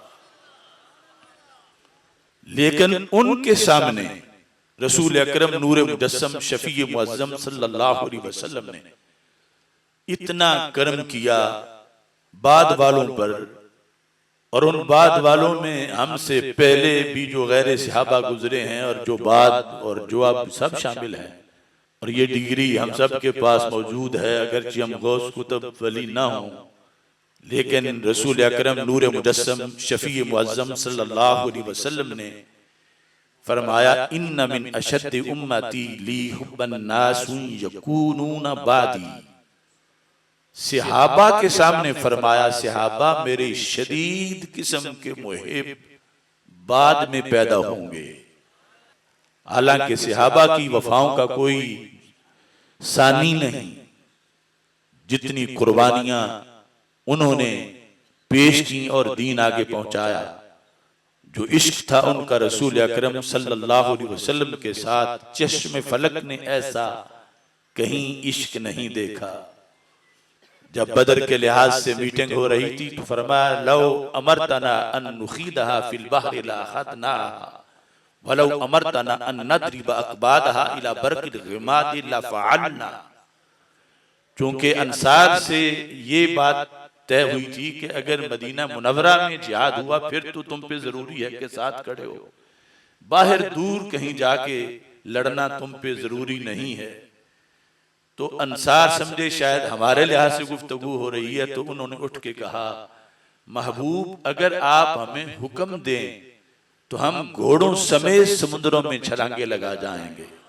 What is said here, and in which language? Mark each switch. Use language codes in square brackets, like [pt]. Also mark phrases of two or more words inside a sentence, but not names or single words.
[ur] لیکن ان کے سامنے رسول اکرم نور مجسم شفیع معظم [ar] صلى الله عليه وسلم [ur] نے اتنا کرم کیا بعد والوں پر، اور ان بعد والوں میں ہم سے پہلے بھی جو غیر صحابہ گزرے ہیں اور جو بعد اور جو اب سب شامل ہیں. اور یہ ڈگری ہم سب کے پاس موجود ہے، اگرچہ ہم غوث قطب ولی نہ ہو، لیکن رسول اکرم نور مجسم شفیع معظم [ar] صلى الله عليه وسلم [ur] نے فرمایا [ar] إن من أشد أمتي لي حبا ناس يكونون بعدي. [ur] صحابہ کے سامنے فرمایا صحابہ میرے شدید قسم کے محب بعد میں پیدا ہوں گے. حالانکہ صحابہ کی وفاؤں کا کوئی ثانی نہیں، جتنی قربانیاں انہوں نے پیش کیں اور دین آگے پہنچایا. جو عشق تھا ان کا رسول اکرم [ar] صلى الله عليه وسلم [ur] کے ساتھ، چشم فلک نے ایسا کہیں عشق نہیں دیکھا. جب بدر کے لحاظ سے میٹنگ ہو رہی تھی تو فرمایا [ar] لو أمرتنا أن نخيضها في البحر لأخضناها ولو أمرتنا أن نضرب أكبادها إلى برك الغماد لفعلنا. [ur] چونکہ انصار سے یہ بات طے ہوئی تھی کہ اگر مدینہ منورہ میں جہاد ہوا پھر تو تم پہ ضروری ہے کہ ساتھ کھڑے ہو، باہر دور کہیں جا کے لڑنا تم پہ ضروری نہیں ہے. تو انصار سمجھے شاید ہمارے لحاظ سے گفتگو ہو رہی ہے، تو انہوں نے اٹھ کے کہا محبوب اگر آپ ہمیں حکم دیں تو ہم گھوڑوں سمیت سمندروں میں چھلانگیں لگا جائیں گے.